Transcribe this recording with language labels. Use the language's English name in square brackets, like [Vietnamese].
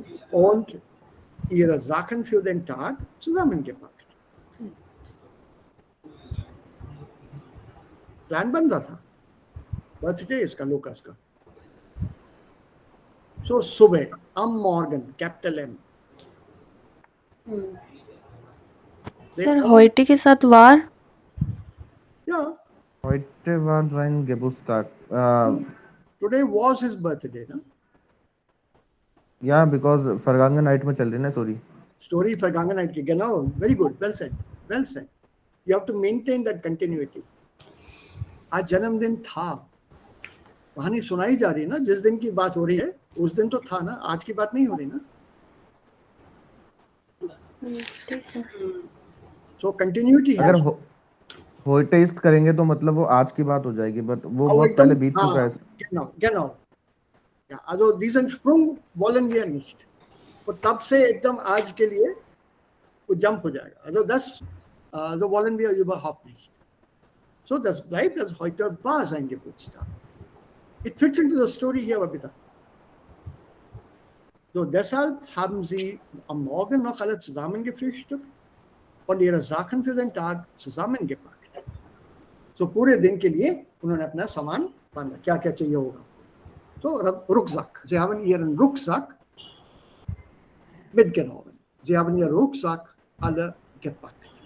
[German] Und ihre Sachen für den Tag zusammengepackt. [Hindi] Plan बन रहा था. बर्थडे इसका लूकास का. [German] So सुबह am Morgen, [English] capital M. [Hindi] Sir heute के साथ वार. [English] Yeah. [German] Heute war sein Geburtstag. [English] Today was his birthday, ना? Yeah, because vergangene night [Hindi] में चल रही ना [English] story. Story Vergangenheit की, [German] genau. [English] Very good. Well said. Well said. You have to maintain that continuity. [Hindi] आज जन्मदिन था. कहानी सुनाई जा रही है ना, जिस दिन की बात हो रही है उस दिन तो था ना, आज की बात नहीं हो रही ना. [English] So continuity है. [Hindi] अगर [German] heute ist [Hindi] करेंगे तो मतलब वो आज की बात हो जाएगी, but वो [German] Aber [Hindi] बहुत एकदम, पहले बीत चुका है. [German] Genau, genau. Ja, also diesen Sprung wollen wir nicht. [Hindi] और तब से एकदम आज के लिए वो जंप हो जाएगा. [German] Also das so wollen wir überhaupt nicht. So das bleibt, das heute war sein Geburtstag. [English] It fits into the story here, Babita. [German] So deshalb haben sie am Morgen noch alle zusammen gefrühstückt und ihre Sachen für den Tag zusammengepackt. [Hindi] So पूरे दिन के लिए उन्होंने अपना सामान बांधा, क्या क्या चाहिए होगा. [German] So Rucksack. Sie haben ihren Rucksack mitgenommen. Sie haben ihren Rucksack alle gepackt.